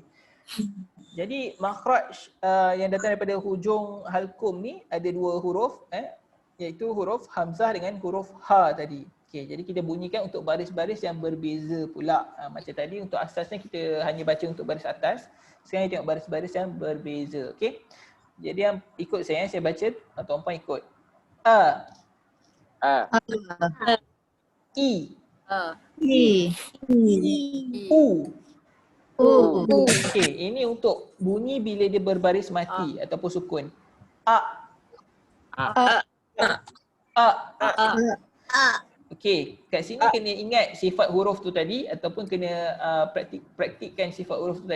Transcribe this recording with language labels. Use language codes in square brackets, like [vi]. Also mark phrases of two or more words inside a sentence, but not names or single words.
[ms] Jadi makhraj yang datang daripada hujung halkum ni ada dua huruf iaitu huruf hamzah dengan huruf ha tadi. Okey, jadi kita bunyikan untuk baris-baris yang berbeza pula. Macam tadi untuk asasnya kita hanya baca untuk baris atas. Sekarang kita tengok baris-baris yang berbeza. Okey. Jadi yang ikut saya baca atau tuan ikut. A. I. U. Okey, ini untuk bunyi bila dia berbaris mati ataupun sukun. A. Okey, kat sini kena ingat sifat huruf tu tadi ataupun kena praktikkan sifat huruf tu tadi.